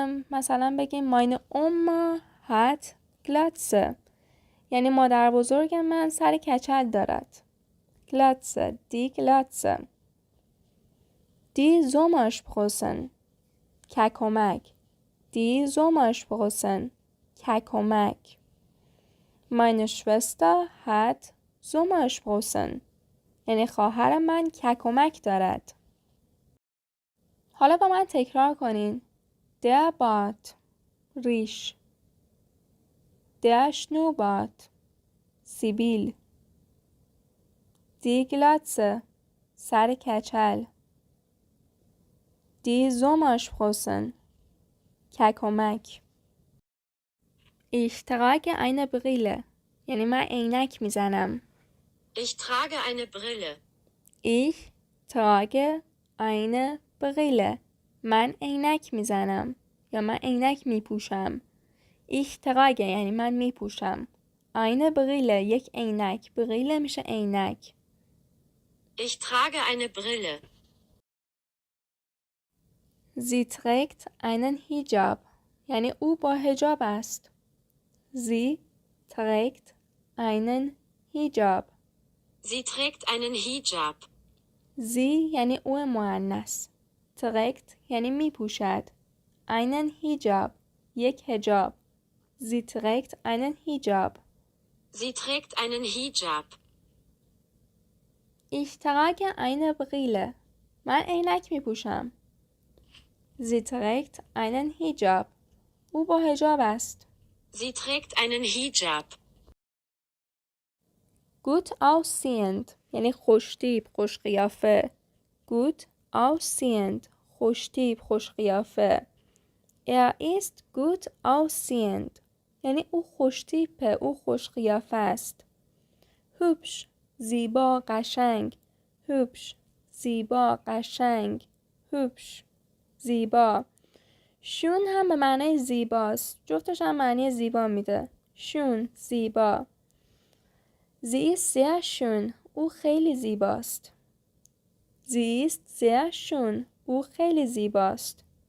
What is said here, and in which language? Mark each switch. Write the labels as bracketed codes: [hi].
[fa] مثلا بگیم [de] meine Oma hat Glatze. [fa] یعنی مادر بزرگ من سر کچل دارد. [de] Glatze، die Glatze. Die Sommersprossen، کلکمک. Die Sommersprossen، کلکمک. Meine Schwester hat Sommersprossen. [fa] یعنی خواهر من کلکمک دارد. حالا با من تکرار کنین. [de] Der Bart، ریش. Der Schnurrbart، سیبیل. Die Glatze، [fa] سر کچل. [de] Die Sommersprossen، کلکمک. Ich trage eine Brille. [fa] یعنی من عینک میزنم. [de] Ich trage eine Brille. Ich trage eine Brille. [fa] من عینک میزنم یا من عینک میپوشم. [de] Ich trage [fa] یعنی من می پوشم. [de] eine Brille [fa] یک عینک. Brille میشه عینک. [de] Ich trage eine Brille. Sie trägt einen Hijab [fa] یعنی او با حجاب است. [de] Sie trägt einen Hijab. Sie trägt einen Hijab. [fa] Sie یعنی او مؤنث. trägt یعنی می پوشد. [de] einen Hijab [fa] یک حجاب. [de] Sie trägt einen Hijab. Sie trägt einen Hijab. Ich trage eine Brille. [fa] من عینک می پوشم. [de] Sie trägt einen Hijab. [fa] او با حجاب است. [de] Sie trägt einen Hijab. Gut aussehend [fa] یعنی خوشتیپ، خوش قیافه. [de] Gut aussehend [fa] خوشتیپ، خوش قیافه. [de] Er ist gut aussehend [fa] یعنی او خوشتیپه، او خوش قیافه است. hübsch زیبا، قشنگ. hübsch زیبا، قشنگ. hübsch زیبا. شون هم به معنی زیباست. جفتش هم معنی زیبا میده. شون زیبا. [de] Sie ist sehr schön [fa] او خیلی زیباست. [de] Sie ist sehr schön او خیلی زیباست.